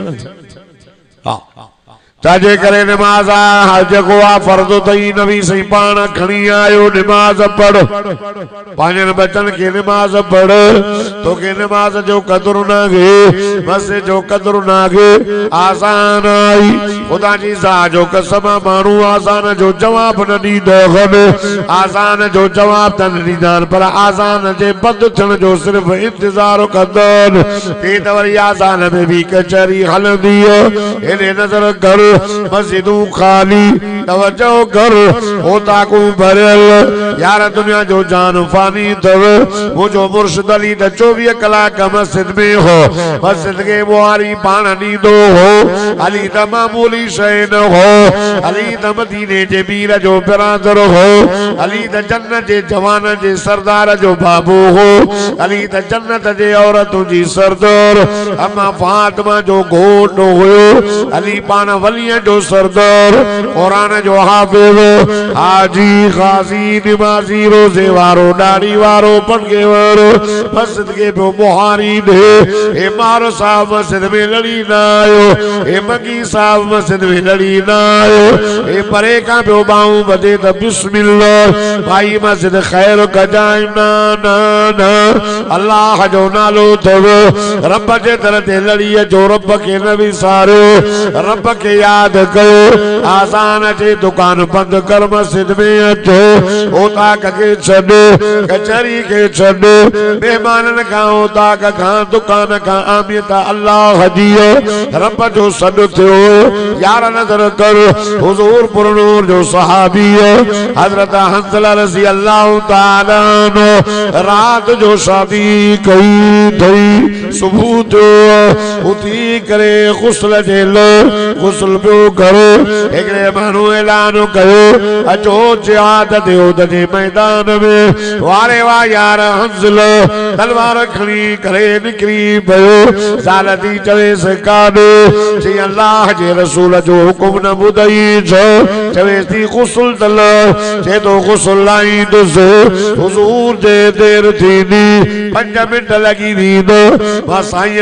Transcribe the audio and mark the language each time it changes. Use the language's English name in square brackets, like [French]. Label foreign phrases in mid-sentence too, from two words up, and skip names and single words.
[Sindhi] हा ताजे करे नमाज जेको आहे फर्ज़ तई नबी सही पाण खणी आयो नमाज पढ़ पंहिंजनि बचनि खे नमाज पढ़ तोखे नमाज जो क़दुरु नाहे मस्जिद जो क़दुरु नाहे आसान आई खुदा जी ज़ात जो कसम माण्हू आसान जो जवाब न ॾींदो आसान जो जवाब त न ॾींदा पर आसान जे बंदि थियण जो सिर्फ़ु इंतज़ार कंदा ते त वरी आसान में बि कचहरी हलंदी हेॾे नज़र कर मस्जिदूं खाली तवज्जो कर होताकू भरियल यार दुनिया जो जान फानी तव मुझो मुर्शिद अली त 24 कलाक मस्जिद में हो मस्जिद के बुआरी पाण ॾींदो हो अली त मामूली शइ न हो अली त मदीने जे मीर जो बिरादर हो अली त जन्नत जे जवान जे सरदार जो बाबू हो अली त जन्नत जे औरतुं जी सरदार अम्मा फातिमा जो घोट हुयो अली पाण वली जो सरदार कुरान जो हाफिज़ हाजी खाजी नमाजी रोजे वारो दाढ़ी वारो पटके वारो मस्जिद के पियो मुहारी दे ए मारो साहब मस्जिद में लड़ी ना आयो ए मगी साहब मस्जिद में लड़ी ना आयो ए परे का पियो बाऊं बदे त बिस्मिल्लाह भाई मस्जिद खैर कजाई ना ना ना अल्लाह जो नालो थव रब जे दर ते लड़ी जो रब के न विसारो रब के याद कयो आसान जे दुकान बंद कर मस्जिद में अचो ओताक के छॾ कचहरी के छॾ मेहमाननि खां ओताक खां दुकान खां आमियत अल्लाह जी रब जो सॾु थियो यार नज़र कर हुजूर पुरनूर जो सहाबी हज़रत हंज़ला [Arabic] رضي الله تعالى عنه [Sindhi] रात जो शादी कई थई सुबह जो उठी करे गुस्ल जे लो गुस्ल पियो करो हिकिड़े माण्हू ऐलान कयो अचो जिहाद ते उद जे मैदान में वारे वाह यार हंसलो तलवार खणी करे निकिरी पियो ज़ाल थी चवेसि काॾे चई अल्लाह जे रसूल जो हुकुम न ॿुधई छो चवेसि थी गुस्ल तल चए थो गुस्ल लाईंदुसि हुज़ूर जे देर थींदी 5 मिंट लॻी वेंदो मां साईं